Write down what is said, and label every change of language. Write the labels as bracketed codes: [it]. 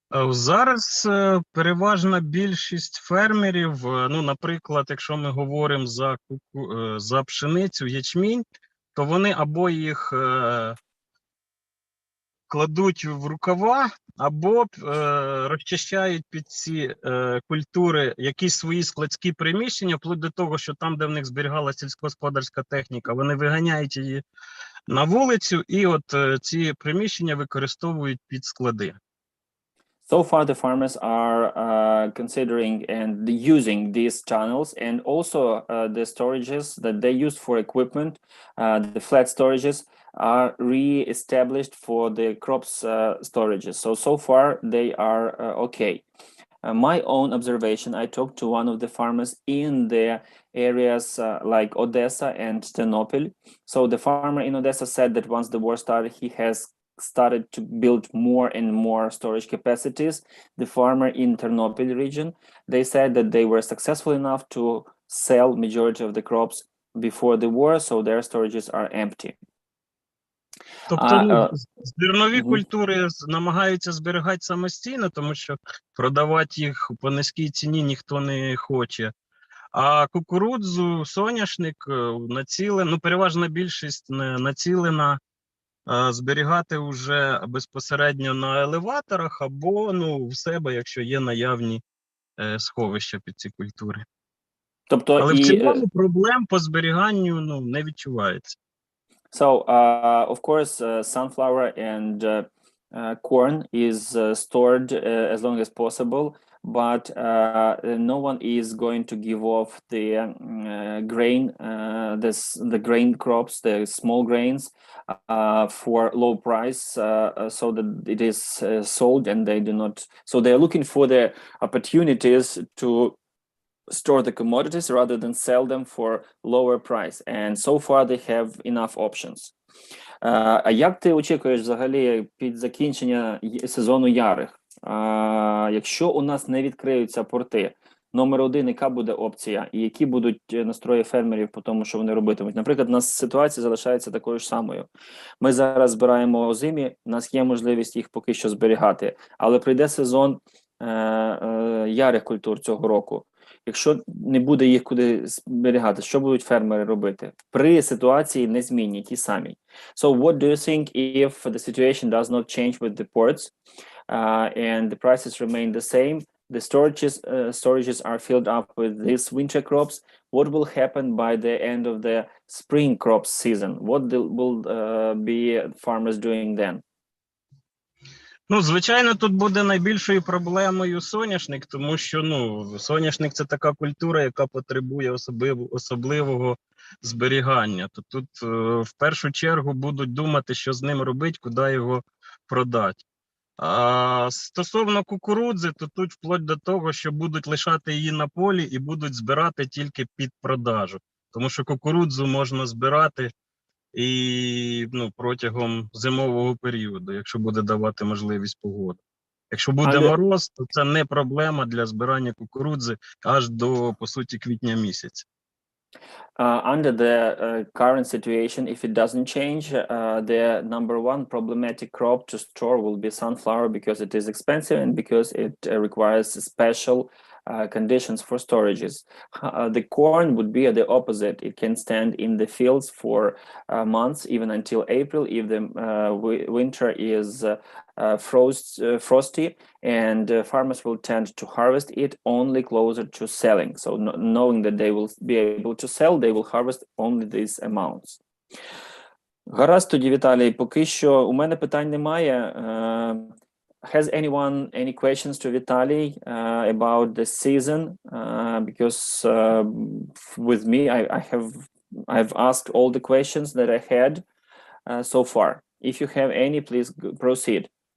[uk] Зараз переважна більшість фермерів, наприклад, якщо ми говоримо за пшеницю, ячмінь, то вони або їх кладуть в рукава, або розчищають під ці культури якісь свої складські приміщення, вплоть до того, що там, де в них зберігалася сільськогосподарська техніка, вони виганяють її на вулицю, і от ці приміщення використовують під склади. [en] So far, the farmers are considering and using these tunnels, and also the storages that they use for equipment, the flat storages, are re-established for the crops storages. So far, they are okay. My own observation, I talked to one of the farmers in the areas like Odessa and Ternopil. So the farmer in Odessa said that once the war started, he has started to build more and more storage capacities. The farmer in Ternopil region, they said that they were successful enough to sell majority of the crops before the war, so their storages are empty. [uk] Тобто зернові культури намагаються зберігати самостійно, тому що продавати їх по низькій ціні ніхто не хоче. А кукурудзу, соняшник переважна більшість націлена зберігати вже безпосередньо на елеваторах або в себе, якщо є наявні сховища під ці культури. Тобто але в цілому проблем по зберіганню не відчувається. [en] So, of course, sunflower and corn is stored as long as possible, but no one is going to give off the grain, the grain crops, the small grains, for low price, so that it is sold, and they do not. So they are looking for the opportunities to store the commodities rather than sell them for lower price. And so far they have enough options. [uk] А як ти очікуєш взагалі під закінчення сезону ярих? Якщо у нас не відкриються порти, номер один, яка буде опція? І які будуть настрої фермерів по тому, що вони робитимуть? Наприклад, у нас ситуація залишається такою ж самою. Ми зараз збираємо озимі, у нас є можливість їх поки що зберігати. Але прийде сезон ярих культур цього року. Якщо не буде їх куди зберігати, що будуть фермери робити? При ситуації незмінні, ті самі. [en] So what do you think if the situation does not change with the ports and the prices remain the same? The storages are filled up with these winter crops. What will happen by the end of the spring crop season? What will be farmers doing then? [uk] Ну, звичайно, тут буде найбільшою проблемою соняшник, тому що соняшник це така культура, яка потребує особливого зберігання. То тут в першу чергу будуть думати, що з ним робити, куди його продати. А стосовно кукурудзи, то тут вплоть до того, що будуть лишати її на полі і будуть збирати тільки під продажу. Тому що кукурудзу можна збирати і протягом зимового періоду, якщо буде давати можливість погода. Якщо буде мороз, то це не проблема для збирання кукурудзи аж до, по суті, квітня місяця. [en] Under the current situation, if it doesn't change, the number one problematic crop to store will be sunflower because it is expensive and because it requires special conditions for storages. The corn would be the opposite. It can stand in the fields for months, even until April, if the winter is frosty, and farmers will tend to harvest it only closer to selling. So knowing that they will be able to sell, they will harvest only these amounts. [uk] Гаразд тоді, Віталій, поки що у мене питань немає. [en] Has anyone any questions to Vitaly about the season? Because with me, I've asked all the questions that I had so far. If you have any, please proceed.